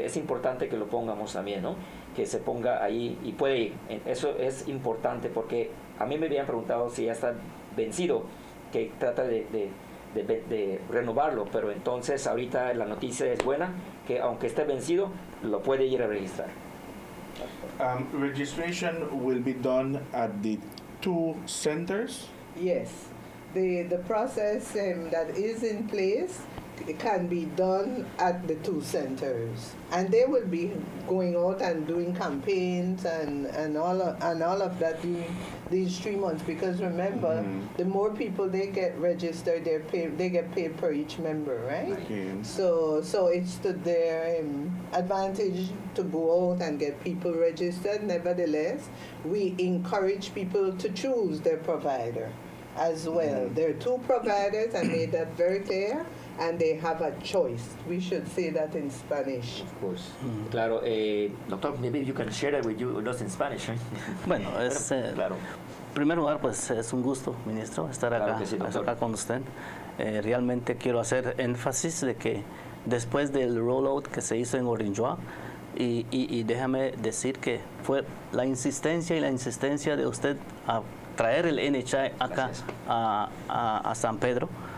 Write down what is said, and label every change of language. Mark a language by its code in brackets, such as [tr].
[es] Es importante que lo pongamos también, ¿no? Que se ponga ahí y puede ir. Eso es importante porque a mí me habían preguntado si ya está vencido, que trata de renovarlo, pero entonces ahorita la noticia es buena, que aunque esté vencido, lo puede ir a registrar. [en] Registration will be done at the 2 centers? Yes. The process that is in place, it can be done at the 2 centers, and they will be going out and doing campaigns and all of that during these 3 months, because remember, the more people they get registered, they get paid per each member, right? Okay. So it's to their advantage to go out and get people registered. Nevertheless, we encourage people to choose their provider as well. There are 2 providers, I made that very clear, and they have a choice. We should say that in Spanish. Of course. Claro, doctor, maybe you can share that with us in Spanish, right? [es] Bueno, claro. En primer lugar, pues es un gusto, ministro, estar acá, acá con usted. Realmente quiero hacer énfasis de que después del rollout que se hizo en Orinjoa, y déjame decir que fue la insistencia de usted a traer el NHI acá a San Pedro.